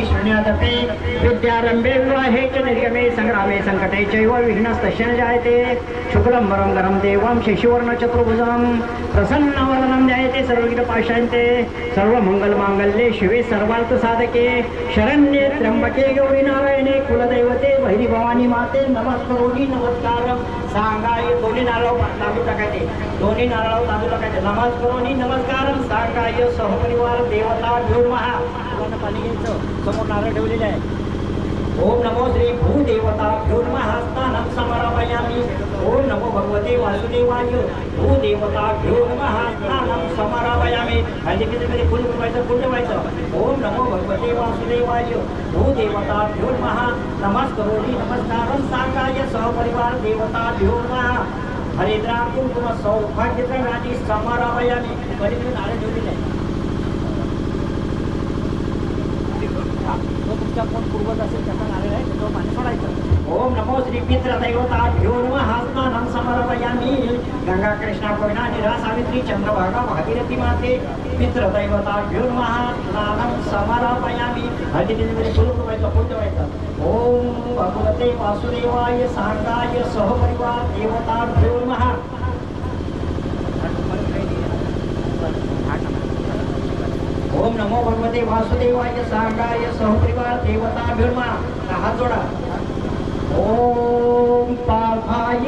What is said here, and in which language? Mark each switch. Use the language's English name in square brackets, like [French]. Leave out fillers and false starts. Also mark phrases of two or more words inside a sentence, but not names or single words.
[Sanskrit] शृण्वदपि विद्यारम्भे विवाहे च निर्गमे संग्रामे सङ्कटे चैव विघ्नस्तस्य न जायते शुक्लं वरं गरं देवं शिशुवर्णचतुर्भुजं प्रसन्नवदनं ध्यायते सर्वविघ्नपाशान्ते सर्वमङ्गलमाङ्गल्ये शिवे सर्वार्थसाधके शरण्ये त्र्यंबके गौरी नारायणे कुलदैवते भैरवभवानी माते नमस्करोमी नमस्कारं सांगाय [Marathi] दोन्ही नारळ तांदूळ टाकायचे दोन्ही नारळ तांदूळ टाकायचे [Sanskrit] नमस्करोमी नमस्कारं सांगाय सहपरिवार देवता नमः [Marathi] पाणी घ्यायचं समोर नारळ ठेवलेले [Sanskrit] आहे ओम नमो श्री भूदेवताभ्यो नमः स्नानं समर्पयामि ओम नमो भगवते वासुदेवाय भूदेवताभ्यो नमः स्नानं समर्पयामि [Marathi] हळदीमध्ये फुल ठेवायचं [Sanskrit] ओम नमो भगवते वासुदेवाय भूदेवताभ्यो नमः नमस्करोमी नमस्कारं सांगाय सहपरिवार देवताभ्यो नमः हरिद्रा कुंकुम सौभाग्यप्रदानी समर्पयामि [Marathi] वरील नारळ ठेवलेले आहे तुमचा कोण पूर्वज असेल त्याचा नारळ आहे तो पाणी सोडायचं [Sanskrit] ओम नमो श्री पितृदैवताभ्यो नमः स्नानं समर्पयामि गंगा कृष्णा कोयना निरा सावित्री चंद्रभागा भागीरथी माते पितृदैवताभ्यो नमः स्नानं समर्पयामि [Marathi] हळदीमध्ये फुल ठेवायचं [Sanskrit] ओम भगवते वासुदेवाय सांगाय सहपरिवार देवताभ्यो नमः ओम नमो भगवते वासुदेवाय सांगाय सहपरिवार देवताभ्यो नमः [Marathi] हात जोडा [Sanskrit] ओम पार्थाय